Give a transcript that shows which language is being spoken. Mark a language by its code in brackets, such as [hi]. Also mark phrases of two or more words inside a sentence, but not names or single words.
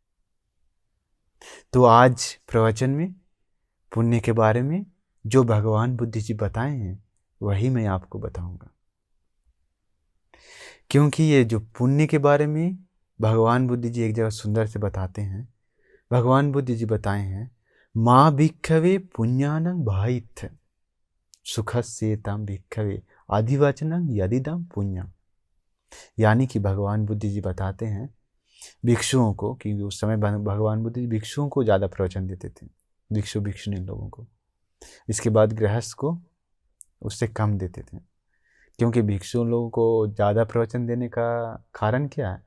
[hi] तो आज प्रवचन में पुण्य के बारे में जो भगवान बुद्ध जी बताए हैं वही मैं आपको बताऊंगा। क्योंकि ये जो पुण्य के बारे में भगवान बुद्ध जी एक जगह सुंदर से बताते हैं। भगवान बुद्ध जी बताए हैं, [pi] माँ भिक्खवे पुण्यानं भाइथ सुखस्येतं भिक्खवे आदिवचनं यदिदं पुण्यम। [hi] यानी कि भगवान बुद्ध जी बताते हैं भिक्षुओं को, कि उस समय भगवान बुद्ध जी भिक्षुओं को ज़्यादा प्रवचन देते थे, भिक्षुणी लोगों को। इसके बाद गृहस्थ को उससे कम देते थे, क्योंकि भिक्षु लोगों को ज़्यादा प्रवचन देने का कारण क्या है?